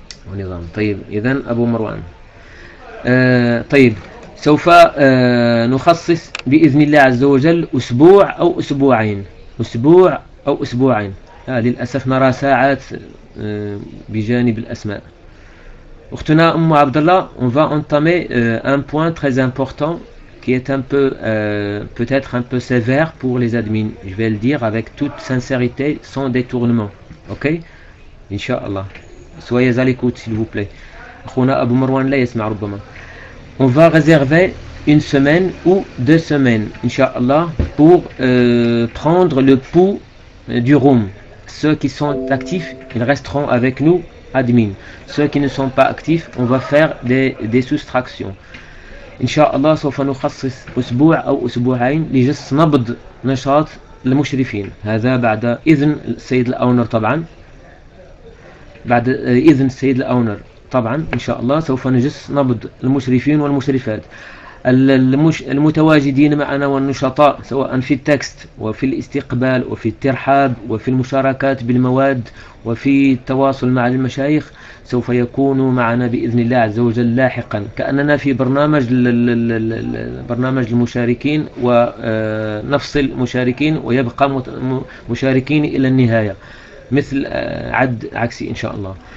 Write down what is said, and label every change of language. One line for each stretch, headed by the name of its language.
Arabic: ونظام. طيب إذن أبو مروان. طيب سوف نخصص بإذن الله عز وجل أسبوع أو أسبوعين، أسبوع أو أسبوعين. للأسف نرى ساعات بجانب الأسماء. أختنا
French: أم عبد الله، on va entamer un point très important qui est un peu peut-être un peu sévère pour les admins. Je vais le dire avec toute sincérité, sans détournement.
Arabic: OK؟ إن شاء الله.
French: Soyez à l'écoute, s'il vous plaît.
Arabic: أخونا أبو مروان لا يسمع ربما.
French: On va réserver une semaine ou deux semaines, inshallah, pour prendre le pouls du room. Ceux qui sont actifs, ils resteront avec nous, admin. Ceux qui ne sont pas actifs, on va faire des soustractions.
Arabic: Inshallah, سوف نخصص أسبوع أو أسبوعين لجس نبض نشاط المشرفين. هذا بعد إذن السيد الأونر طبعا. بعد إذن السيد الأونر. طبعا ان شاء الله سوف نجس نبض المشرفين والمشرفات المتواجدين معنا والنشطاء، سواء في التكست وفي الاستقبال وفي الترحاب وفي المشاركات بالمواد وفي التواصل مع المشايخ، سوف يكونوا معنا باذن الله عز وجل لاحقا، كاننا في برنامج برنامج المشاركين، ونفصل مشاركين ويبقى مشاركين الى النهايه مثل عد عكسي ان شاء الله.